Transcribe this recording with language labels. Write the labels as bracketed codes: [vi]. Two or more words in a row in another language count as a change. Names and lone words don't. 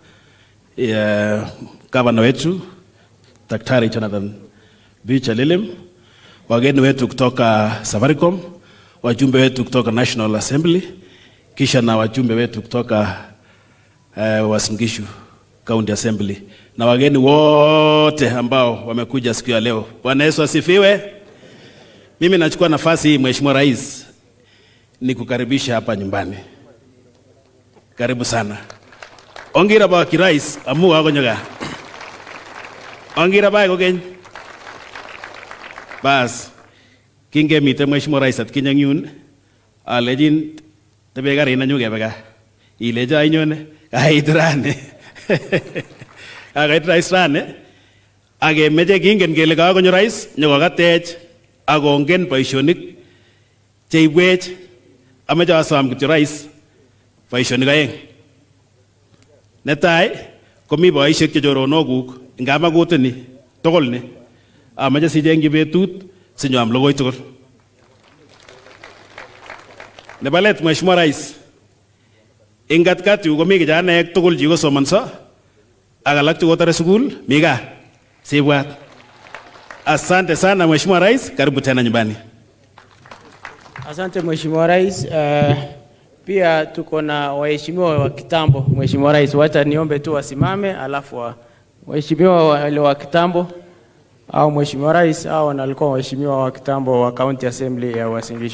[sw] Gavana wetu Daktari Jonathan Lilim, wageni wetu kutoka Safaricom, wajumbe wetu kutoka National Assembly, kisha na wajumbe wetu kutoka Uasin Gishu County Assembly, na wageni wote ambao wamekuja siku ya leo. Bwana Yesu asifiwe. Mimi nachukua nafasi hii Mheshimiwa Rais ni kukaribisha hapa nyumbani. Karibu sana. [kln] Ongira ba kirais amu agonyoga. Ongira ba gogen. Bas. Kinge mite [sw] Mheshimiwa Rais [kln] at kinyanyun alejin tebe gari na nyuge bega. Ileja inyone kaidrane. Kaidrane. Age meje kingen kele kagonyo Rais nyogatech agongen boisionik cheibwech amache asom kityo Rais boisionik aeng. Netai komi boisiek chechoronokuk ngamagut ni tugul ni amache sijengji betut sinyam logoi tugul. Nebo let [sw] Mheshimiwa Rais, [kln] ingatkat yu komi kijanaek tugul chikosomonso ak alak chekotore sukul mi gaa sibwat. [sw] Asante sana Mheshimiwa Rais, karibu tena nyumbani. Asante Mheshimiwa Rais. Pia tuko na waheshimiwa wa kitambo. Mheshimiwa Rais, wacha niombe tu wasimame alafu waheshimiwa wale wa kitambo au Mheshimiwa Rais au walikuwa waheshimiwa wa kitambo wa County Assembly ya Uasin Gishu.